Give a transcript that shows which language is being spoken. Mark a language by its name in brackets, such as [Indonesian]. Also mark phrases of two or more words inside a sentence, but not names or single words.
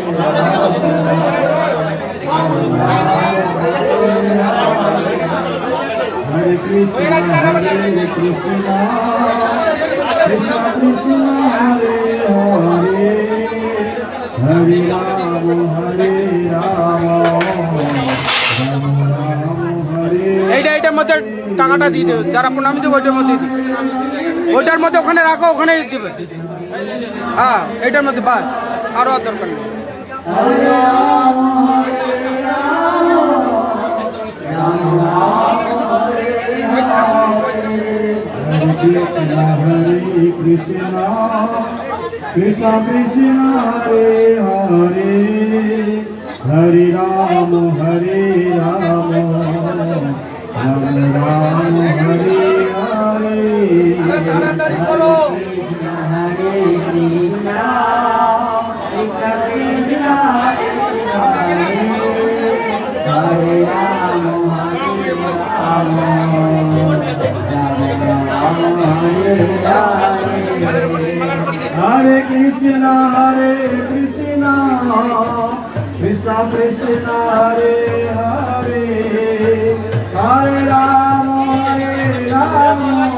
[Sanskrit] हरे कृष्ण कृष्ण कृष्ण हरे हरे हरे राम हरे राम राम राम हरे Rama Rama Rama Hare [Bangla] এইটার মধ্যে টাকাটা দিয়ে দেবে, যারা প্রণামী দেবে ওইটার মধ্যে দিবে, ওইটার মধ্যে ওখানে রাখো, ওখানে দিবে। হ্যাঁ এইটার মধ্যে বাস, আরো আর দরকার নেই। [Sanskrit] कृष्ण हरे कृष्ण कृष्ण कृष्ण हरे हरे हरे राम हरे राम राम राम हरे हरे Hare Rama Hare Rama Rama Rama Hare Hare [Bangla] তাড়াতাড়ি করো। [Sanskrit] हरे कृष्ण कृष्ण कृष्ण हरे हरे राम हरे राम हरे कृष्ण कृष्ण कृष्ण हरे हरे हरे राम राम